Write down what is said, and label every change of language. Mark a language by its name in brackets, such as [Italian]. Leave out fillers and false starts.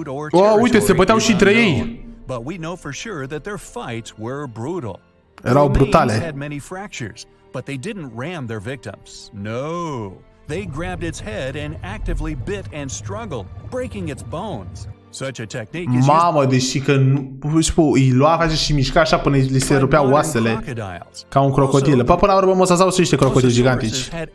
[Romanian] Oh, uite, se băteau și între ei. [English] But we know for sure that their fights were brutal. [Romanian] Erau brutale. [English] Had many fractures, but they didn't ram their victims. No. They grabbed its head and actively bit and struggled, breaking its bones. Such a technique is [Romanian] Mamă, deși că îi lua, face și mișca așa până li se rupeau oasele. Ca un crocodil. Până la urmă, Mosasaurus niște crocodili gigantici.